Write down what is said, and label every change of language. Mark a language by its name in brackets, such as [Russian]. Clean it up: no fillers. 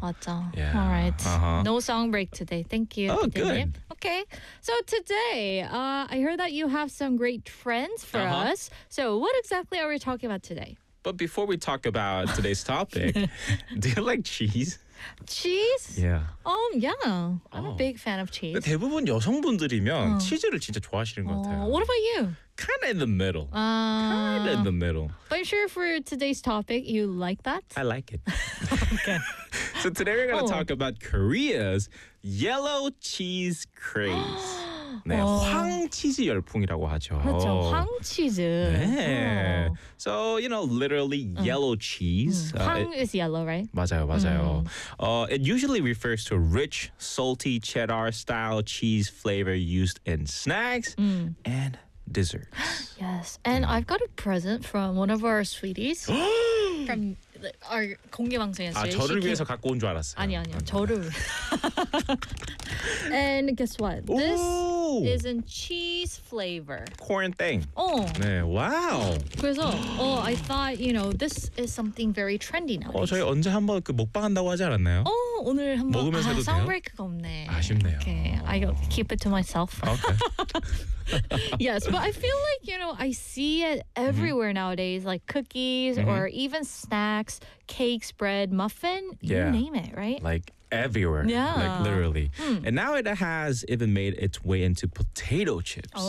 [Korean] 맞아. [English] Yeah. All right. Uh-huh. No song break today. Thank you. Oh, good. You. Okay. So today, I heard that you have some great friends for uh-huh. us. So what exactly are we talking about today? But before we talk about today's topic, do you like cheese? Cheese? Yeah. Yeah. I'm a big fan of cheese. [Korean] 대부분 여성분들이면 치즈를 진짜 좋아하시는 것 같아요. [English] What about you? Kind of in the middle. But I'm sure for today's topic, you like that? I like it. Okay. So today we're going to talk about Korea's yellow cheese craze. [Korean] 네, 황치즈 열풍이라고 하죠. 그렇죠, 황치즈. [English] 네. So, you know, literally yellow cheese. 황 is yellow, right? [Korean] 맞아요, 맞아요. [English] It usually refers to rich, salty cheddar-style cheese flavor used in snacks and desserts. Yes, and I've got a present from one of our sweeties. from our [Korean] 공개 방송에서. 아, 저를 위해서 갖고 온 줄 알았어요. 아니, 아니요, 저를. [English] And guess what? Ooh. This is in cheese flavor. Corn thing. Oh. 네, wow. [Korean] 그래서, [English] oh, I thought, you know, this is something very trendy now. [Korean] 어, 저희 언제 한번 그 먹방 한다고 하지 않았나요? 어, 오늘 한번. 먹으면서 해도 아, 아, 사운드브레이크가 없네. 아쉽네요. [English] Okay, I'll keep it to myself. Okay. Yes, but I feel like, you know, I see it everywhere nowadays, like cookies or even snacks, cakes, bread, muffin, you name it, right? Like everywhere, like literally. And now it has even made its way into potato chips.